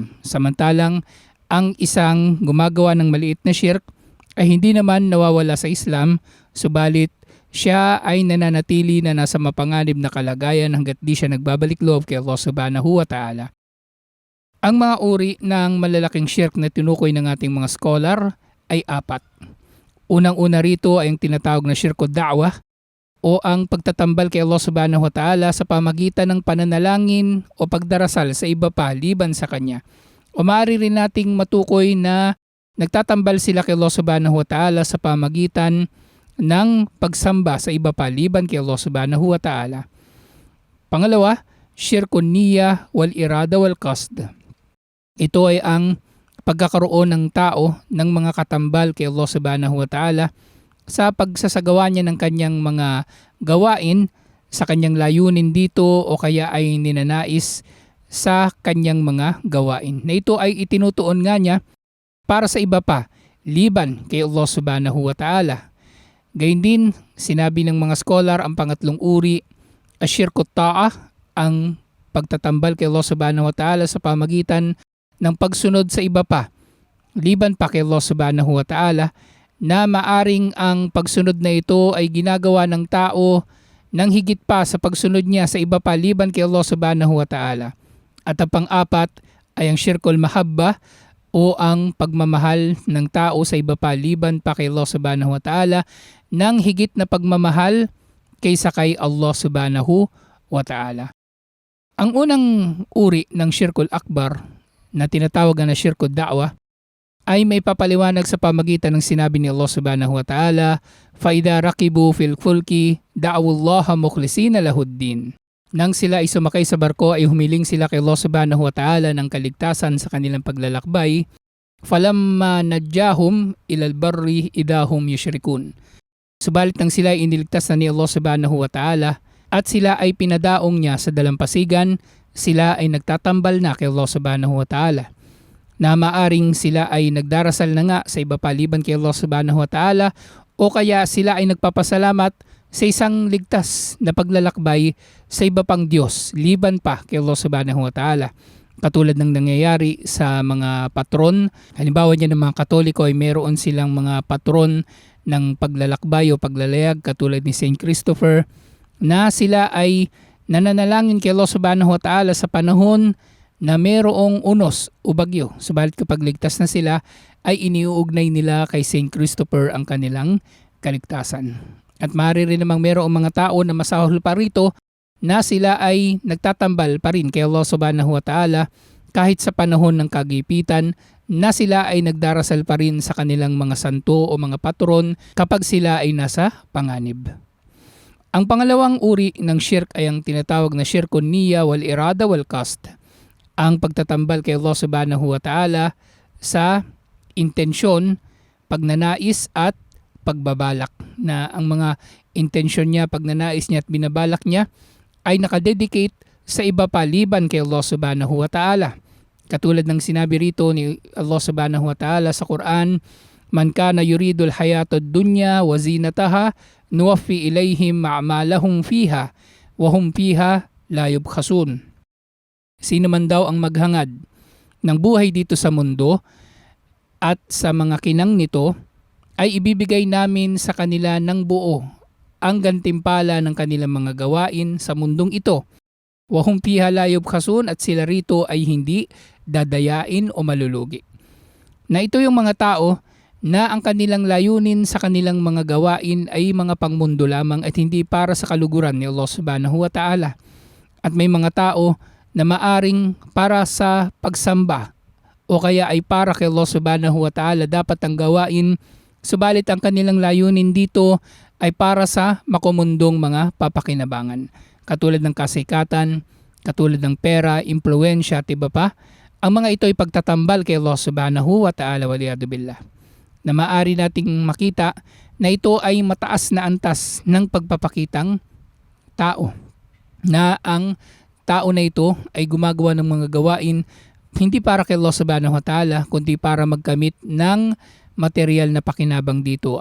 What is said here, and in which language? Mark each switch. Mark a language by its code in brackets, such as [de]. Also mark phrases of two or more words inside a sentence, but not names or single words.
[tl] Samantalang ang isang gumagawa ng maliit na syirk ay hindi naman nawawala sa Islam, subalit siya ay nananatili na nasa mapanganib na kalagayan hanggat di siya nagbabalik loob kay [ar] الله سبحانه وتعالى. [tl] Ang mga uri ng malalaking syirk na tinukoy ng ating mga scholar ay apat. Unang-una rito ay ang tinatawag na [ar] شرك الدعوة [tl] o ang pagtatambal kay [ar] الله سبحانه وتعالى [tl] sa pamagitan ng pananalangin o pagdarasal sa iba pa liban sa Kanya. O maaari rin nating matukoy na nagtatambal sila kay [ar] الله سبحانه وتعالى [tl] sa pamagitan ng pagsamba sa iba pa liban kay [ar] الله سبحانه وتعالى. Pangalawa, شرك النية والإرادة والقصد. [tl] Ito ay ang pagkakaroon ng tao ng mga katambal kay [ar] الله سبحانه وتعالى [tl] sa pagsasagawa niya ng kanyang mga gawain sa kanyang layunin dito o kaya ay ninanais sa kanyang mga gawain. Na ito ay itinutuon nga niya para sa iba pa, liban kay [ar] الله سبحانه وتعالى. [tl] Gayun din, sinabi ng mga scholar ang pangatlong uri, [ar] شرك الطاعة, [tl] ang pagtatambal kay [ar] الله سبحانه وتعالى [tl] sa pamagitan ng pagsunod sa iba pa, liban pa kay [ar] الله سبحانه وتعالى, [tl] na maaring ang pagsunod na ito ay ginagawa ng tao ng higit pa sa pagsunod niya sa iba pa liban kay [ar] الله سبحانه وتعالى. [tl] At ang pang-apat ay ang [ar] شرك المحبة [tl] o ang pagmamahal ng tao sa iba pa liban pa kay [ar] الله سبحانه وتعالى [tl] ng higit na pagmamahal kaysa kay [ar] الله سبحانه وتعالى. [tl] Ang unang uri ng [ar] الشرك الأكبر [tl] na tinatawag na [ar] شرك الدعوة [tl] ay may papaliwanag sa pamagitan ng sinabi ni [ar] الله سبحانه وتعالى, فَإِذَا رَكِبُوا فِي الْفُلْكِ دَعْوُوا اللَّهَ مُخْلِصِينَ لَهُ الدِّينَ. [tl] Nang sila ay sumakay sa barko ay humiling sila kay [ar] الله سبحانه وتعالى [tl] ng kaligtasan sa kanilang paglalakbay. [ar] فَلَمَّا نَجَّاهُمْ إِلَى الْبَرِّ إِذَا هُمْ يُشْرِكُونَ. [tl] Subalit nang sila ay iniligtas na ni [ar] الله سبحانه وتعالى [tl] at sila ay pinadaong niya sa dalampasigan, sila ay nagtatambal na kay [ar] الله سبحانه وتعالى. [tl] Na maaring sila ay nagdarasal na nga sa iba pa liban kay [ar] الله سبحانه وتعالى [tl] o kaya sila ay nagpapasalamat sa isang ligtas na paglalakbay sa iba pang Diyos liban pa kay [ar] الله سبحانه وتعالى. [tl] Katulad ng nangyayari sa mga patron, halimbawa niya ng mga Katoliko ay meron silang mga patron ng paglalakbay o paglalayag katulad ni Saint Christopher na sila ay nananalangin kay [ar] الله سبحانه وتعالى [tl] sa panahon na mayroong unos o bagyo. Subalit kapag ligtas na sila, ay iniuugnay nila kay Saint Christopher ang kanilang kaligtasan. At maaari rin namang mayroong mga tao na masahol pa rito na sila ay nagtatambal pa rin kay [ar] الله سبحانه وتعالى [tl] kahit sa panahon ng kagipitan na sila ay nagdarasal pa rin sa kanilang mga santo o mga patron kapag sila ay nasa panganib. Ang pangalawang uri ng syirk ay ang tinatawag na [ar] شرك النية والإرادة والقصد. [tl] Ang pagtatambal kay [ar] الله سبحانه وتعالى [tl] sa intensyon, pagnanais at pagbabalak. Na ang mga intensyon niya, pagnanais niya at binabalak niya ay nakadedicate sa iba pa liban kay [ar] الله سبحانه وتعالى. [tl] Katulad ng sinabi rito ni [ar] الله سبحانه وتعالى [tl] sa Quran, [ar] من كان يريد الحياة الدنيا وزينتها نوف إليهم أعمالهم فيها وهم فيها لا يبخسون. [tl] Sino man daw ang maghangad ng buhay dito sa mundo at sa mga kinang nito ay ibibigay namin sa kanila ng buo ang gantimpala ng kanilang mga gawain sa mundong ito. [ar] وهم فيها لا يبخسون, [tl] at sila rito ay hindi dadayain o malulugi. Na ito yung mga tao na ang kanilang layunin sa kanilang mga gawain ay mga pangmundo lamang at hindi para sa kaluguran ni [ar] الله سبحانه وتعالى. [tl] At may mga tao na maaring para sa pagsamba o kaya ay para kay [ar] الله سبحانه وتعالى [tl] dapat ang gawain subalit ang kanilang layunin dito ay para sa makumundong mga papakinabangan. Katulad ng kasikatan, katulad ng pera, impluensya at iba pa. Ang mga ito ay pagtatambal kay [ar] الله سبحانه وتعالى والعياذ بالله. [tl] Na maaari nating makita na ito ay mataas na antas ng pagpapakitang tao. Na ang tao na ito ay gumagawa ng mga gawain hindi para kay [ar] الله سبحانه وتعالى [tl] kundi para magkamit ng material na pakinabang dito.